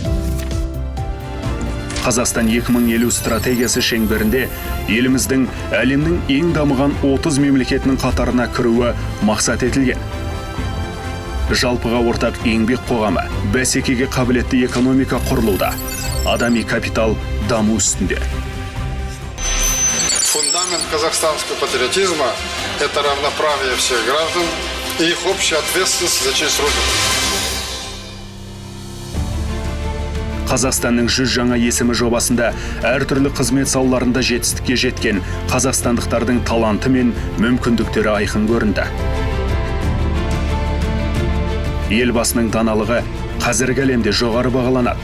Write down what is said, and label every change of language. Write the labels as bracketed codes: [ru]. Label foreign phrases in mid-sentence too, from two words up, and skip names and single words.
[kk] Қазақстан 2050 стратегиясы шеңберінде еліміздің әлемнің ең дамыған 30 мемлекетінің қатарына кіруі мақсат етілген. Жалпыға ортақ еңбек қоғамы, бәсекеге қабілетті экономика құрылуда, адами капитал даму үстінде. [ru] Фундамент казахстанского патриотизма – это равноправие всех граждан и их общая ответственность за честь Родины. [kk] Қазақстанның 100 жаңа есімі жобасында әртүрлі қызмет салаларында жетістікке жеткен қазақстандықтардың таланты мен мүмкіндіктері айқын көрінді. Елбасының даналығы қазіргі әлемде жоғары бағаланады.